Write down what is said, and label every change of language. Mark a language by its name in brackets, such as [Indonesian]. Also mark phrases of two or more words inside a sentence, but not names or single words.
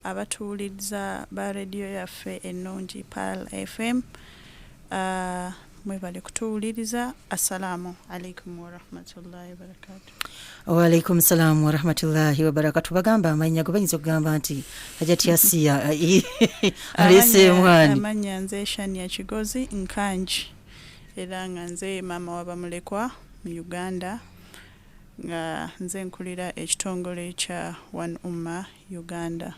[Ganda] abatuuliriza ba radio yaffe ennungi Pal FM mwebale kutuuliriza. [Arabic] السلام عليكم ورحمة الله وبركاته. وعليكم السلام ورحمة الله وبركاته. [Ganda] Bagamba amanya go bayinza okugamba nti hajjati ya siya alese mwani amanya nze Shania Kigozi nkanji era nga nze mama wa bamulekwa mu Uganda nga nze nkulira ekitongole kya UMMAH Uganda.